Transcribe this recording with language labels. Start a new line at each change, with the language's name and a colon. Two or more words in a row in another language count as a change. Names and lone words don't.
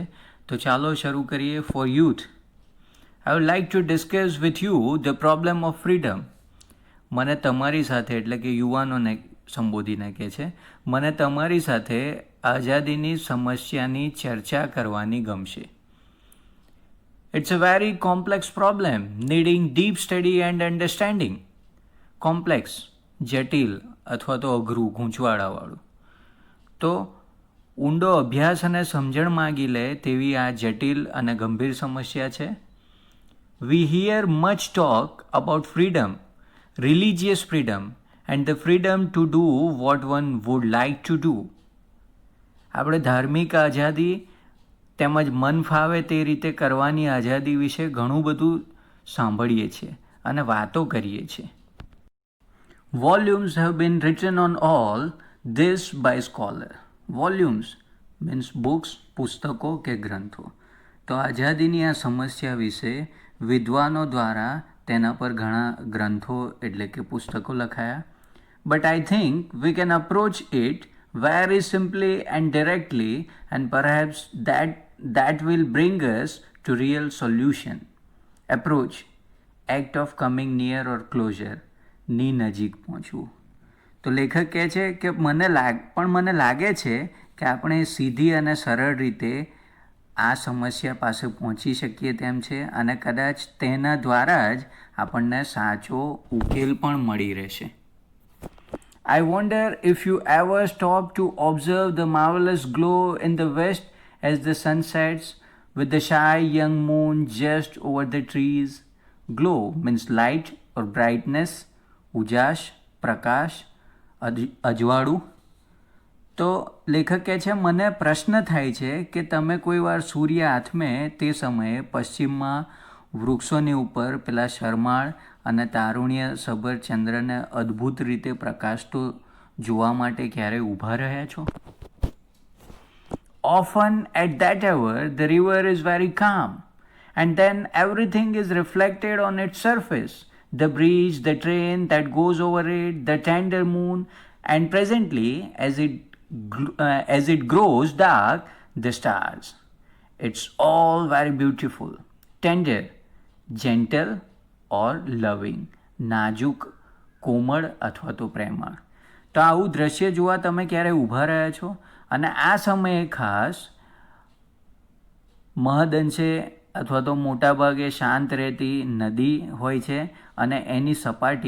Gujarati: તો ચાલો શરૂ કરીએ.
English: For youth, I would like to discuss with you the problem of freedom.
Gujarati: મને તમારી સાથે, એટલે કે યુવાનોને સંબોધીને કહે છે, મને તમારી સાથે આઝાદીની સમસ્યાની ચર્ચા કરવાની ગમશે.
English: It's a very complex problem needing deep study and understanding.
Gujarati: કોમ્પ્લેક્સ, જટિલ અથવા તો અઘરું, ગૂંચવાડાવાળું. તો ઊંડો અભ્યાસ અને સમજણ માગી લે તેવી આ જટિલ અને ગંભીર સમસ્યા છે.
English: We hear much talk about freedom, religious freedom and the freedom to do what one would like to do.
Gujarati: આપણે ધાર્મિક આઝાદી તેમજ મન ફાવે તે રીતે કરવાની આઝાદી વિશે ઘણું બધું સાંભળીએ છીએ અને વાતો કરીએ છીએ.
English: Volumes have been written on all this by scholar. Volumes means books,
Gujarati: પુસ્તકો કે ગ્રંથો. તો આઝાદીની આ સમસ્યા વિશે વિદ્વાનો દ્વારા તેના પર ઘણા ગ્રંથો એટલે કે પુસ્તકો લખાયા.
English: But I think we can approach it very simply and directly, and perhaps that will bring us to real solution. Approach, act of coming near or closer,
Gujarati: ની નજીક પહોંચવું. તો લેખક કહે છે કે મને લાગે છે કે આપણે સીધી અને સરળ રીતે આ સમસ્યા પાસે પહોંચી શકીએ તેમ છે, અને કદાચ તેના દ્વારા જ આપણને સાચો ઉકેલ પણ મળી રહેશે.
English: I wonder if you ever stop to observe the marvelous glow in the west as the sun sets, with the shy young moon just over the trees. Glow means light or brightness,
Gujarati: ઉજાશ, પ્રકાશ, અજવાળું. તો લેખક કહે છે, મને પ્રશ્ન થાય છે કે તમે કોઈ વાર સૂર્ય આથમે તે સમયે પશ્ચિમમાં વૃક્ષોની ઉપર પેલા શરમાળ અને તારુણ્ય સભર ચંદ્રને અદ્ભુત રીતે પ્રકાશતો જોવા માટે ક્યારે ઊભા રહ્યા છો?
English: Often at that hour the river is very calm, and then everything is reflected on its surface, the bridge, the train that goes over it, the tender moon, and presently as it grows dark, the stars. It's all very beautiful, tender, gentle or loving,
Gujarati: નાજુક, કોમળ અથવા તો પ્રેમાળ. તો આવું દ્રશ્ય જોવા તમે ક્યારે ઊભા રહ્યા છો? અને આ સમયે ખાસ મહદઅંશે અથવા તો મોટાભાગે શાંત રહેતી નદી હોય છે, અને એની સપાટી